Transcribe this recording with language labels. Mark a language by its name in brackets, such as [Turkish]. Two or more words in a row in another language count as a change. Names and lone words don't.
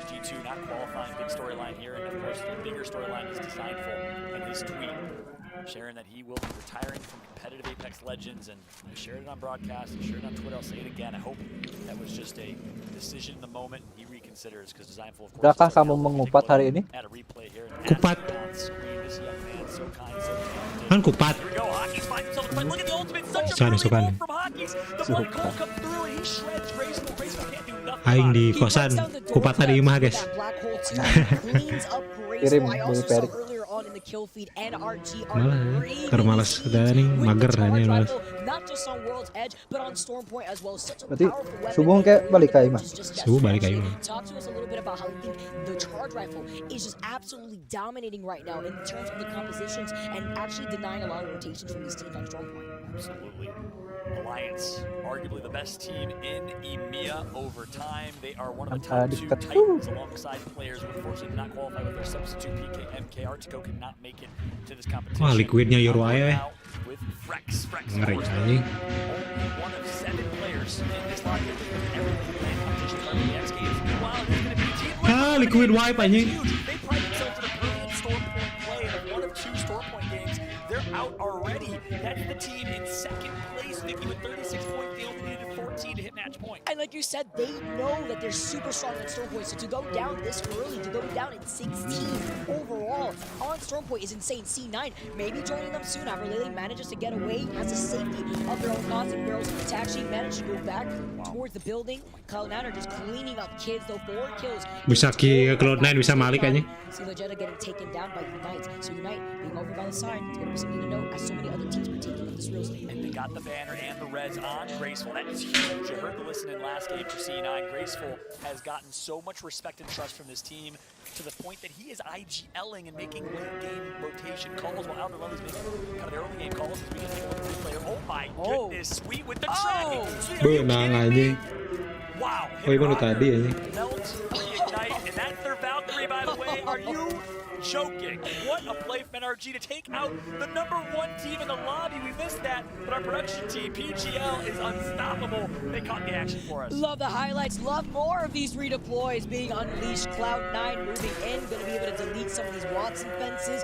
[English] G2 not qualifying, big storyline here, and of course the bigger storyline is Designful and his tweet sharing that he will be retiring from competitive Apex Legends, and I shared it on broadcast, I shared it on Twitter, I'll say it again. I hope that was just a decision in the moment and he reconsiders, because Designful of course. [Indonesian] Sudahkah kamu mengupat hari ini? Kupat. Kan kupat. Sukan. [Sundanese] Aing di kosan kupat tadi imah guys. [Indonesian] Kirim dari Perik. Malah karena malas udah nih mager hanya malas. [Sundanese] Berarti subuh kayak balik ke imah. Subuh balik ke imah. [English] The charge rifle is just absolutely dominating right now in terms of the compositions and actually denying a lot of rotations from these teams on strong point. Absolutely. Alliance, arguably the best team in EMEA over time. They are one of the top 2 titans alongside players who unfortunately did not qualify with their substitute PK. MK Artico could not make it to this competition. [Sundanese] Wah, liquidnya Euro aya. [English] With Frex [Indonesian] Ngeri anjing. [English] One of 7 players in this lineup. Everything playing competition for the X Games. Meanwhile, it's going to be team liquid wipe anjing. They pride themselves in a brilliant storm point play, and one of 2 storm point games, they're out already. That's the team in second place, Vicky, with 36 points. They only needed 14 to hit match point. And like you said, they know that they're super strong at Storm Point, so to go down this early, to go down in 16 overall on Storm Point is insane. C9 maybe joining them soon after Lily manages to get away, has the safety of their own constant barrels to actually manage to go back towards the building. Cloud9 are just cleaning up kids, though 4 kills. [Sundanese] Bisa ke Cloud9 bisa malik anjing. [English] See Legenda getting taken down by Unite, so Unite being over by the side, it's gonna be something to note as so many other teams are taking up this real estate. And they got the banner and the res on Graceful. That is huge. I heard the listen in last game for C9. Graceful has gotten so much respect and trust from this team to the point that he is IGLing and making late game rotation calls while Albert Lely's making kind of the early game calls as we can take a look at this player. Oh my goodness, Sweet with the tracking. [Indonesian] Benang anjing. [English] Wow. [Indonesian] Oh, itu tadi anjing. [English] Melt, reignite, and that's their Valkyrie, by the way. Are you joking? What a play from NRG to take out the #1 team in the lobby. We missed that, but our production team, PGL, is unstoppable. They caught the action for us. Love the highlights. Love more of these redeploys being unleashed. Cloud9 moving in, going to be able to delete some of these Watson fences.